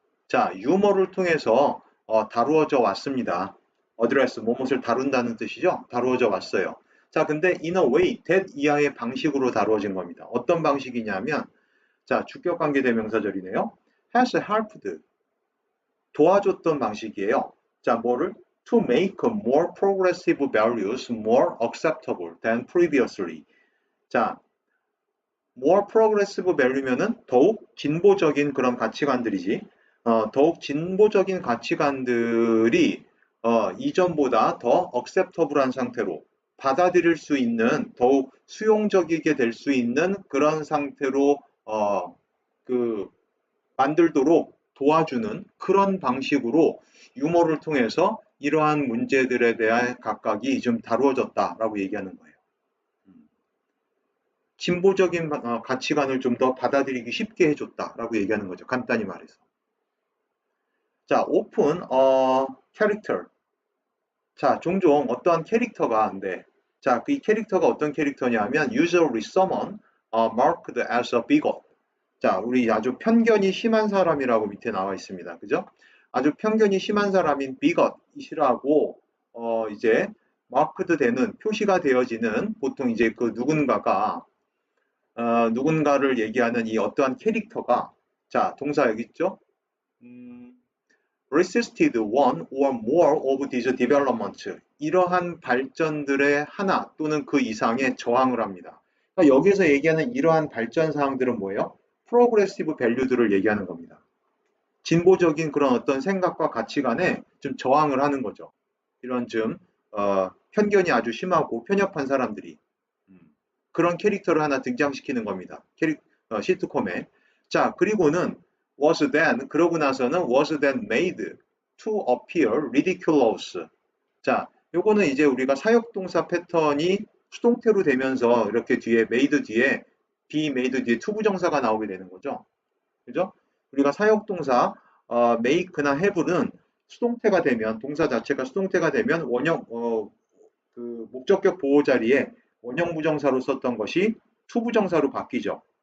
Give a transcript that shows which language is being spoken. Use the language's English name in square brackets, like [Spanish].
[Korean] 자, 유머를 통해서 다루어져 왔습니다. 어드레스, 무엇을 다룬다는 뜻이죠? 다루어져 왔어요. 자, 근데 [English] in a way, that [Korean] 이하의 방식으로 다루어진 겁니다. 어떤 방식이냐면, 자, 주격 관계 대명사절이네요. [English] has helped, [Korean] 도와줬던 방식이에요. 자, 뭐를? [English] To make more progressive values more acceptable than previously. [Korean] 자, [English] more progressive value [Korean] 면은 더욱 진보적인 그런 가치관들이지. 더욱 진보적인 가치관들이 이전보다 더 acceptable한 상태로 받아들일 수 있는 더욱 수용적이게 될 수 있는 그런 상태로 그 만들도록 도와주는 그런 방식으로 유머를 통해서 이러한 문제들에 대한 각각이 좀 다루어졌다라고 얘기하는 거예요. 진보적인 가치관을 좀 더 받아들이기 쉽게 해줬다라고 얘기하는 거죠. 간단히 말해서. 자, 오픈 캐릭터. 자, 종종 어떠한 캐릭터가 안 돼. 자, 그 캐릭터가 어떤 캐릭터냐면 [English] usually someone marked as a bigot. [Korean] 자, 우리 아주 편견이 심한 사람이라고 밑에 나와 있습니다. 그죠? 아주 편견이 심한 사람인 bigot이라고 이제 마크드 되는 표시가 되어지는 보통 이제 그 누군가가 누군가를 얘기하는 이 어떠한 캐릭터가 자, 동사 여기 있죠? [English] resisted one or more of these developments. [Korean] 이러한 발전들의 하나 또는 그 이상에 저항을 합니다. 그러니까 여기서 얘기하는 이러한 발전 사항들은 뭐예요? 프로그레시브 밸류들을 얘기하는 겁니다. 진보적인 그런 어떤 생각과 가치관에 좀 저항을 하는 거죠. 이런 좀 편견이 아주 심하고 편협한 사람들이 그런 캐릭터를 하나 등장시키는 겁니다. 시트콤에. 자, 그리고는 [English] was then, [Korean] 그러고 나서는 [English] was then made to appear ridiculous. [Korean] 자, 요거는 이제 우리가 사역동사 패턴이 수동태로 되면서 이렇게 뒤에 made 뒤에 be made 뒤에 투부정사가 나오게 되는 거죠. 그죠? 우리가 사역동사 make나 have는 수동태가 되면 동사 자체가 수동태가 되면 원형 그 목적격 보호 자리에 원형 부정사로 썼던 것이 투부정사로 바뀌죠.